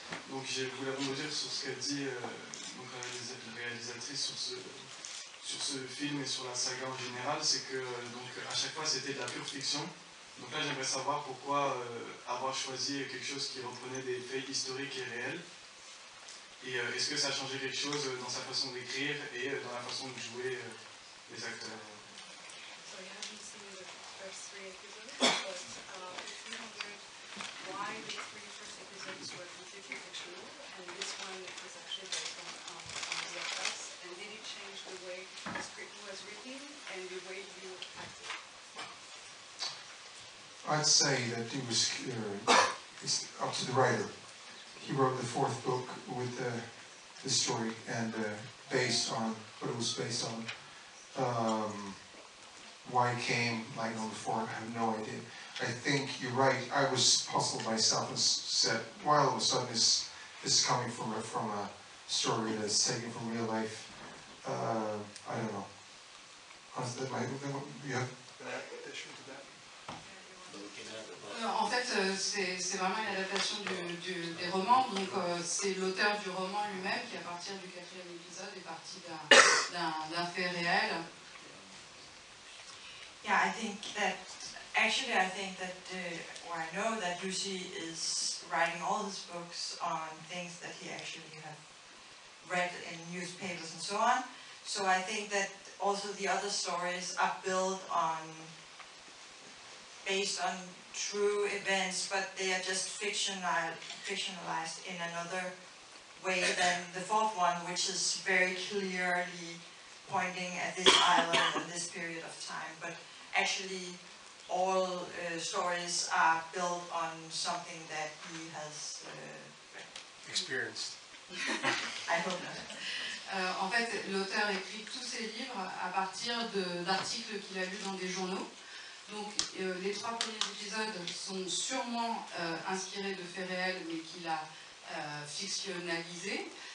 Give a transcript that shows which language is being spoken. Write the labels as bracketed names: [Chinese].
[French] Donc je voulais rebondir sur ce qu'a dit la réalisatrice sur ce film et sur la saga en général, c'est que donc à chaque fois c'était de la pure fiction. Donc là j'aimerais savoir pourquoi avoir choisi quelque chose qui reprenait des faits historiques et réels. Et est-ce que ça a changé quelque chose dans sa façon d'écrire et dans la façon de jouer les acteurs? [English] So you haven't seen the first 3 episodes, but if you wondered why the 3 first episodes were completely fictional, and this one is actually based on the effects, and did it change the way the script was written and the way you acted? I'd say that it was it's up to the writer. He wrote the 4th book with the story and based on what it was based on. Why it came like on the 4th, I have no idea. I think you're right. I was puzzled myself and said, why all of a sudden this is coming from a story that's taken from real life. I don't know. Honestly, you have an addition to that? [French] En fait, c'est vraiment une adaptation des romans, donc c'est l'auteur du roman lui-même qui, à partir du 4e épisode, est parti d'un fait réel. [English] Yeah, I think that actually I think that, or I know that Lucy is writing all his books on things that he actually have read in newspapers and so on. So I think that also the other stories are built on, based on true events, but they are just fictionalized in another way than the fourth one, which is very clearly pointing at this island and this period of time. But actually, all stories are built on something that he has experienced. I hope not. [French] En fait, l'auteur écrit tous ses livres à partir d'articles qu'il a lus dans des journaux. Donc, les 3 premiers épisodes sont sûrement inspirés de faits réels, mais qu'il a fictionnalisés.